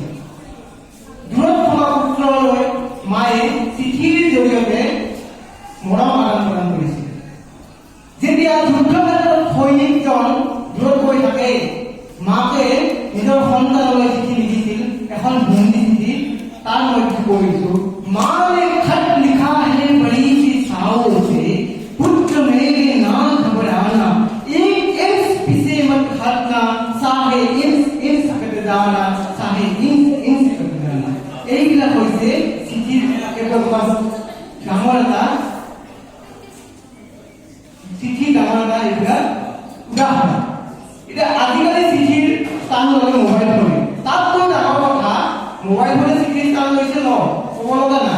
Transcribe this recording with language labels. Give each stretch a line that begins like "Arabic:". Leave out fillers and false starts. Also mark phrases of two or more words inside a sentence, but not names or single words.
Assamese: দূৰত থকা পুত্ৰলৈ মায়ে চিঠিৰ জৰিয়তে মৰম আদান প্ৰদান কৰিছিল। যেতিয়া যুদ্ধক্ষেত্ৰত সৈনিকজন দূৰত গৈ থাকে, মাকে নিজৰ সন্তানলৈ চিঠি লিখিছিল, এখন হিন্দী চিঠি। তাৰ মই কি কৰিছো,
Hindi: माये ख़त लिखा है बड़ी सी छाओ से, पुत्र मेरे ना घबराना, एक इंच पीछे मत हटना, साहे इंच सकत जाना, साहे इंच सकत जाना।
Assamese: এইবিলাক হৈছে চিঠিৰ ডাঙৰ এটা এইবিলাক উদাহৰণ। এতিয়া আজিকালি চিঠিৰ স্থান ল'লে মোবাইল ফোনে। তাতকৈ ডাঙৰ কথা, মোবাইল ফোনে চিঠিৰ স্থান লৈছে ন, ক'ব লগা নাই।